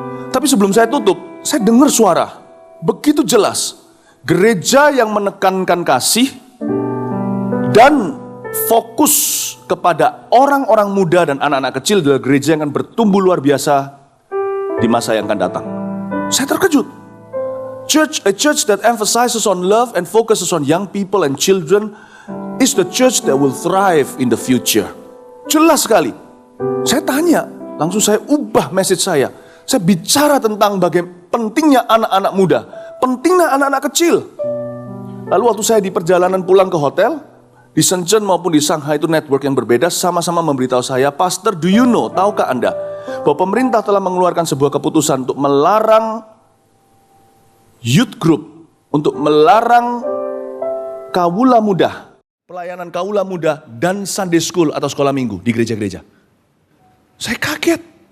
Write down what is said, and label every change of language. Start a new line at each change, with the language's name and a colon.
Indonesian: Tapi sebelum saya tutup, saya dengar suara begitu jelas. Gereja yang menekankan kasih dan fokus kepada orang-orang muda dan anak-anak kecil adalah gereja yang akan bertumbuh luar biasa di masa yang akan datang. Saya terkejut.
English: A church that emphasizes on love and focuses on young people and children is the church that will thrive in the future.
Indonesian: Jelas sekali. Saya tanya, Langsung saya ubah message saya. Saya bicara tentang bagaimana pentingnya anak-anak muda, pentingnya anak-anak kecil. Lalu waktu saya di perjalanan pulang ke hotel, di Shenzhen maupun di Shanghai itu network yang berbeda, sama-sama memberitahu saya,
English: Pastor, do you know,
Indonesian: tahukah Anda, bahwa pemerintah telah mengeluarkan sebuah keputusan untuk melarang youth group, untuk melarang kawula muda, pelayanan kawula muda dan Sunday school atau sekolah minggu di gereja-gereja. Saya kaget.